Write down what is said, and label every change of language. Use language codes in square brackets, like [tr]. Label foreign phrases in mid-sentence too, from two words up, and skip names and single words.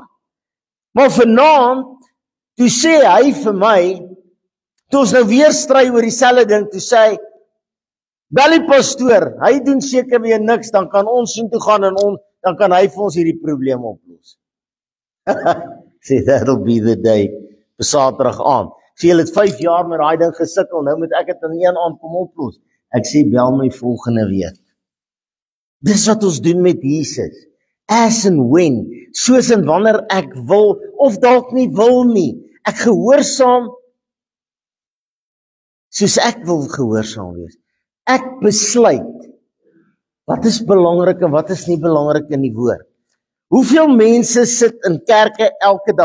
[af] Maar vanaand, toe sê hy vir my, toe ons nou weer stry oor dieselfde ding, toe sê hy, bel die pastoor, hy doen seker weer niks, dan kan ons soontoe gaan en dan kan hy vir ons hierdie probleem oplos. Sê, [en] that'll be the day, [af] vir Saterdag aand. Sê, julle het 5 jaar met daai ding gesukkel, nou moet ek dit in een aand kom oplos. Ek sê, bel my volgende week. Dis wat ons doen met Jesus. [en] As and when, [af] soos en wanneer ek wil, of dalk nie wil nie. Ek gehoorsaam, soos ek wil gehoorsaam wees. Ek besluit, wat is belangrik en wat is nie belangrik in die woord. Hoeveel mense sit in kerke elke dag?